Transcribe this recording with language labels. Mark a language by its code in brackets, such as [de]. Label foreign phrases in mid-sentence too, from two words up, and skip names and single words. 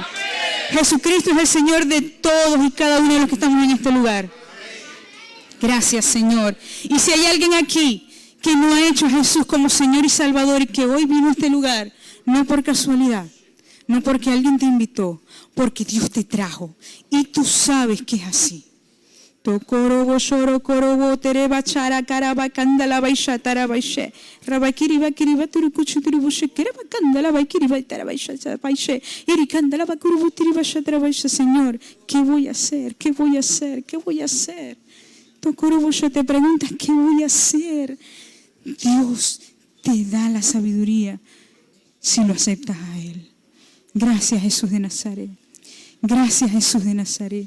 [es] Jesucristo es el Señor de todos y cada uno de los que estamos en este lugar. Gracias, Señor. Y si hay alguien aquí que no ha hecho a Jesús como Señor y Salvador y que hoy vino a este lugar, no por casualidad, no porque alguien te invitó, porque Dios te trajo y tú sabes que es así. Tokorobo shoro korobo tereba chara karaba kandala baisha tarabaishe rabakiri bakiri baturu kuchuturu bushe kereba kandala baikiri baitarabaisha baishe iri kandala bakuru tiribasha tarabaisha. Señor, ¿qué voy a hacer? ¿Qué voy a hacer? ¿Qué voy a hacer? Tokorobo yo te preguntas ¿qué voy a hacer? Dios te da la sabiduría si lo aceptas a Él. Gracias, Jesús de Nazaret. Gracias, Jesús de Nazaret.